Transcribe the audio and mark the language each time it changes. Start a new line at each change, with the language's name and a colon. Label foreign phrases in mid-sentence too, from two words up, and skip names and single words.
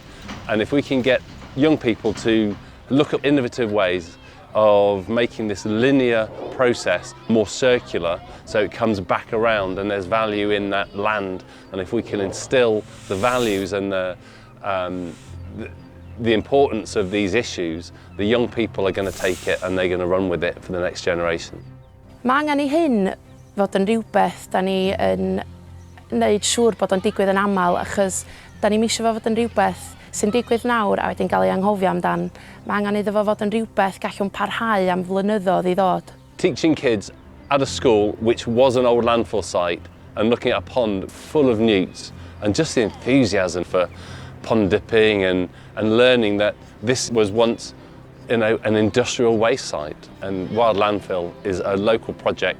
English: And if we can get young people to look at innovative ways of making this linear process more circular, so it comes back around and there's value in that land, and if we can instill the values and the importance of these issues, the young people are going to take it and they're going to run with it for the next generation.
Welsh: Mae angen I hyn fod yn rhywbeth da ni yn wneud siŵr bod o'n digwydd yn aml, achos da ni'n eisiau fod yn rhywbeth sy'n digwydd nawr a wedyn cael ei anghofio amdan. Mae angen iddo fod yn rhywbeth gallwn parhau am flynyddoedd I ddod.
English: Teaching kids at a school which was an old landfill site and looking at a pond full of newts, and just the enthusiasm for pond dipping and learning that this was once an industrial waste site, and Wild Landfill is a local project.